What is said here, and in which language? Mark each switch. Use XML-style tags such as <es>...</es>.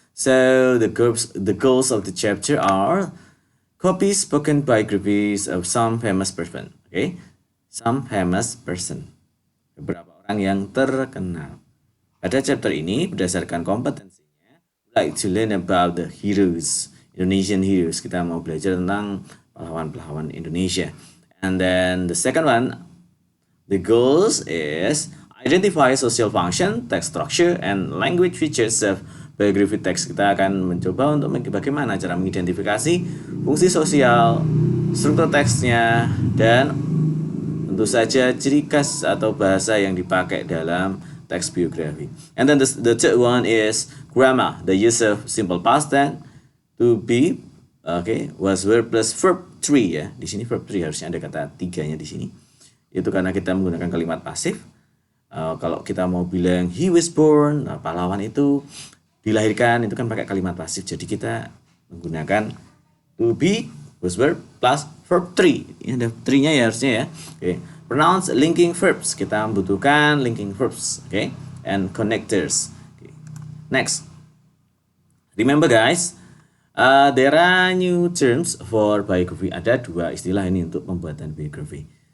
<en>So the goals of the chapter are copy spoken biographies of some famous person. Some famous person.</en> <id>Beberapa orang yang terkenal. Pada chapter ini, berdasarkan kompetensinya,</id> <en>we like to learn about the heroes, Indonesian heroes.</en> <id>Kita mau belajar tentang pahlawan-pahlawan Indonesia.</id> <en>And then the second one, the goals is identify social function, text structure, and language features of biography text.</en> <id>Kita akan mencoba untuk bagaimana cara mengidentifikasi fungsi sosial, struktur teksnya, dan tentu saja ciri khas atau bahasa yang dipakai dalam teks biografi.</id> <en>And then the third one is grammar, the use of simple past tense, to be, was verb plus verb 3 ya.</en> <id>Di sini verb 3 harusnya ada kata tiganya di sini. Itu karena kita menggunakan kalimat pasif. Kalau kita mau bilang</id> <en>he was born,</en> <id>pahlawan itu dilahirkan, itu kan pakai kalimat pasif. Jadi kita menggunakan to be was verb plus verb 3. Ini ada 3-nya ya harusnya ya.</id> <en>Pronouns linking verbs.</en> <id>Kita membutuhkan</id> <en>linking verbs. And connectors. Next. Remember guys, there are new terms for biography.</en> <id>Ada 2 istilah ini untuk pembuatan biografi.</id>